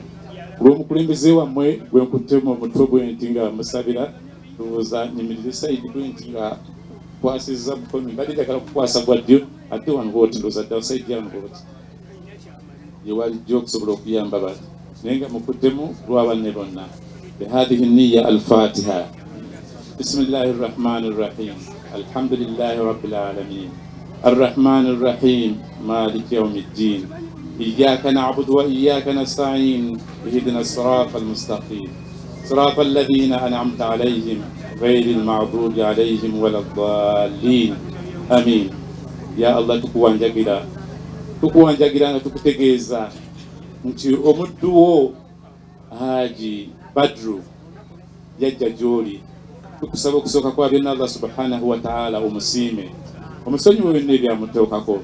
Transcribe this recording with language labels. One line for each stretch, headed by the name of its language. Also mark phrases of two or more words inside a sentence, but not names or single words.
Ganda: Olw'omukulembeze wammwe gwe nkuttemu omutwe bwe nti nga musabira ndowooza nyimirire Saidi bwe nti nga kwasizza mukono mbadde njagala kukwasa gwa ddyo ate wano booti ndowooza ddala Saidi yano booti yewalijja okusobola okuyamba bati naye nga mukuttemu lw'abanne bonna.
Arabic: بهذه النية الفاتحة. بسم الله الرحمن الرحيم. الحمد لله رب العالمين الرحمن الرحيم مالك يوم الدين إياك نعبد وإياك نستعين اهدنا الصراط المستقيم صراط الذين أنعمت عليهم غير المغضوب عليهم ولا الضالين آمين. يا الله
Ganda: tukuwanjagira tukutegeeza nti omuddu wo Haji Badru yajja gy'oli. Tukusaba okusooka kwa byonna
Arabic: الله سبحانه وتعالى
Ganda: omusiime omusonyiwe byonna ebyamutuukako.